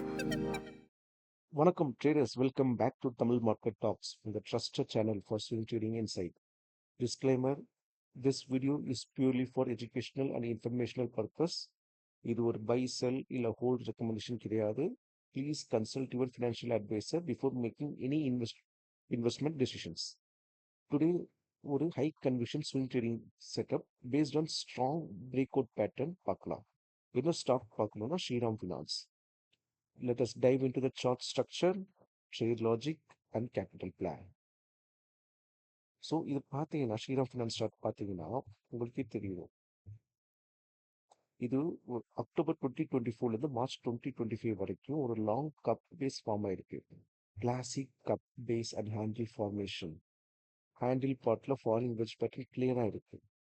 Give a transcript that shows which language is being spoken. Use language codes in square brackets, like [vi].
[en] Vanakkam traders, welcome back to Tamil Market Talks, the trusted channel for swing trading insight. Disclaimer: this video is purely for educational and informational purpose. [ta] இது ஒரு [en] buy, sell [ta] இல்ல [en] hold recommendation [ta] கிடையாது. [en] Please consult your financial advisor before making any investment decisions. Today, ஒரு high conviction swing trading setup based on strong breakout pattern [ta] பார்க்கலாம். என்ன stock பார்க்கணும்னா Sriram finance. [en] Let us dive into the chart structure, trade logic, and capital plan. [ta] So இது பார்த்தீங்கன்னா Sriram finance stock பார்த்தீங்கன்னா உங்களுக்கே தெரியும். இது அக்டோபர் 2024 மார்ச் 2025 வரைக்கும் ஒரு லாங் கப் பேஸ் ஃபார்ம் ஆயிருக்கு. Classic cup base and handle formation. Handle பார்ட்ல ஃபாலிங் வெஜ் பேட்டர்ன் கிளியராக இருக்கு.